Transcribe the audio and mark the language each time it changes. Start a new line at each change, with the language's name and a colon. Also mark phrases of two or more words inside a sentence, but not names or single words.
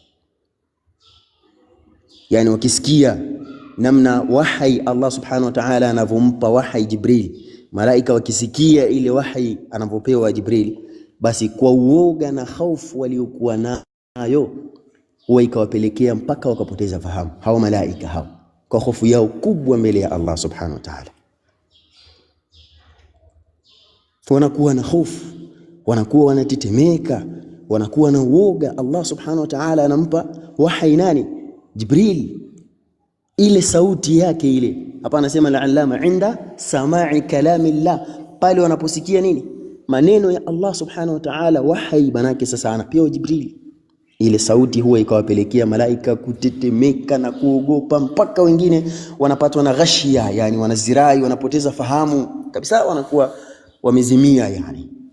Swahili: Yani wakisikia namna wahi Allah
Arabic: سبحانه وتعالى
Swahili: anavompa wahi Jibril, malaika wakisikia ile wahi anavopewa Jibril, basi kwa uoga na hofu waliokuwa nayo huwa ikawapelekea mpaka wakapoteza fahamu hao malaika hao, kwa hofu yao kubwa mbele ya Allah
Arabic: سبحانه وتعالى.
Swahili: Wanakuwa na hofu, wanakuwa wanatetemeka, wanakuwa na uoga. Allah
Arabic: سبحانه وتعالى
Swahili: anampa wahi nani? Jibril. Ile sauti yake ile, hapa anasema
Arabic: العلامة عند سماع كلام الله,
Swahili: pale wanaposikia nini? Maneno ya Allah
Arabic: سبحانه وتعالى,
Swahili: wahi, manake sasa anapewa Jibril. Ile sauti huwa ikawapelekea malaika kutetemeka na kuogopa, mpaka wengine wanapatwa na ghashia, yani wanazirai, wanapoteza fahamu kabisa, wanakuwa wamezimia yani.